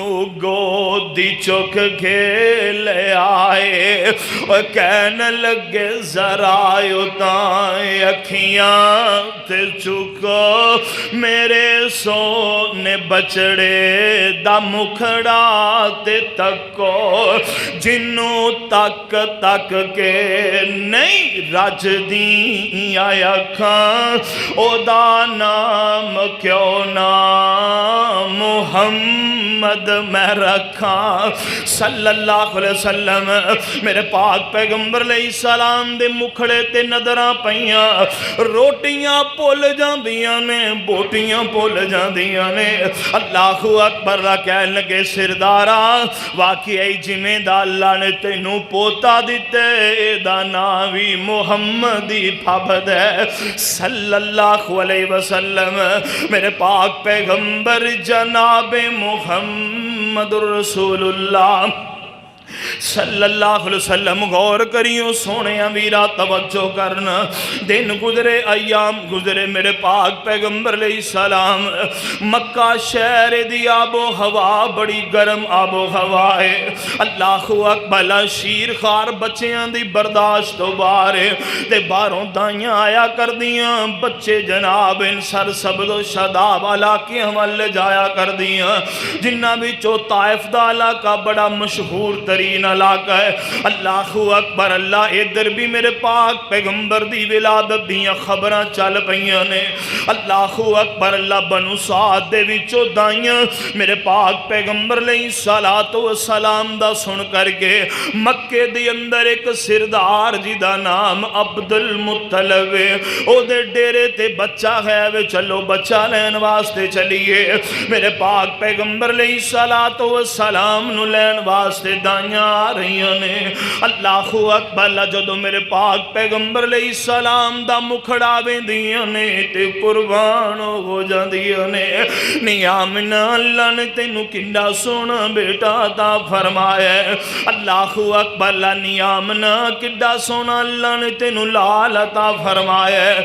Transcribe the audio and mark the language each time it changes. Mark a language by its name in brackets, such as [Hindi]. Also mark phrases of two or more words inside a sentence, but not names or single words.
[Punjabi] گودی چک کے لے آئے اور کہن لگے ذرا اتائے اکھیاں تے چکو میرے سوہنے بچڑے دا مکھڑا تے تکو جنہوں تک تک کے نہیں رجدی اکھاں اوہدا نام کیوں نہ محمد میں رکھا [Arabic] صلى الله عليه وسلم [Punjabi] میرے پاک پیغمبر علیہ السلام دے مکھڑے تے نظراں پئیاں روٹیاں بھل جاندیاں نے بوٹیاں بھل جاندیاں نے बोटियां भुल जांदियां ने [Arabic] الله أكبر [Punjabi] دا کہن لگے سردارا واقعی جویں دا اللہ نے تینوں پوتا دتے ایدا نام بھی محمد ہی فبد ہے [Arabic] صلى الله عليه وسلم [Punjabi] میرے پاک پیغمبر جناب [Arabic] محمد رسول الله صلى الله عليه وسلم [Punjabi] غور کریو سوہنے ویرا توجہ کرنا دن گزرے ایام گزرے میرے پاک پیغمبر علیہ السلام مکہ شہر دی آب و ہوا بڑی گرم آب و ہوا ہے [Arabic] الله أكبر [Punjabi] شیر خار بچیاں دی برداشت تو باہر تے باہروں دائیاں آیا کردیاں بچے جناب ان سر سبدو شداب علاقے ول جایا کردیاں جنہاں وچوں طائف دا علاقہ بڑا مشہور ترین علاقہ ہے [Arabic] الله أكبر [Punjabi] اللہ ادھر بھی میرے پاک پیغمبر دی ولادت دیاں خبراں چل پئیاں نے [Arabic] الله أكبر [Punjabi] اللہ بنو سعد دے وچوں دائیاں میرے پاک پیغمبر [Arabic] عليه الصلاة والسلام [Punjabi] دا سن کرکے مکے دے اندر ایک سردار جی دا نام عبد المطلب اوہدے ڈیرے تے بچہ ہے وے چلو بچہ لین واسطے چلیے میرے پاک پیغمبر [Arabic] عليه الصلاة والسلام [Punjabi] نوں لین واسطے دائیاں آ رہی نے [Arabic] الله أكبر [Punjabi] جدوں میرے پاک پیغمبر علیہ السلام دا مکھڑا ویندیاں نے تے قربان ہو جاندیاں نے نی آمنہ اللہ نے تینوں کنڈا سوہنا بیٹا تا فرمایا [Arabic] الله أكبر [Punjabi] نی آمنہ کڈا سوہنا اللہ نے تینوں لال عطا فرمایا